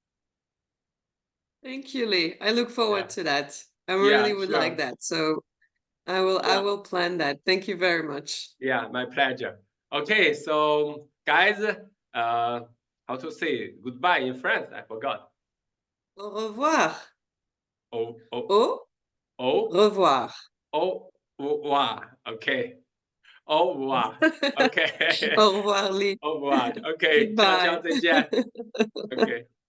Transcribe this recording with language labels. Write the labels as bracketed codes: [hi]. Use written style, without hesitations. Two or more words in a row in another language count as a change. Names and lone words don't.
[en] Thank you, Li. I look forward to that. I really would like that. So I will plan that. Thank you very much. Yeah, my pleasure. Okay, so guys, how to say goodbye in French? I forgot. [fr] Au revoir. Au revoir. Au revoir. Okay. Au revoir. Okay. Au revoir, Li. Au revoir. [en] Okay. Goodbye. [zh] 再见. Okay.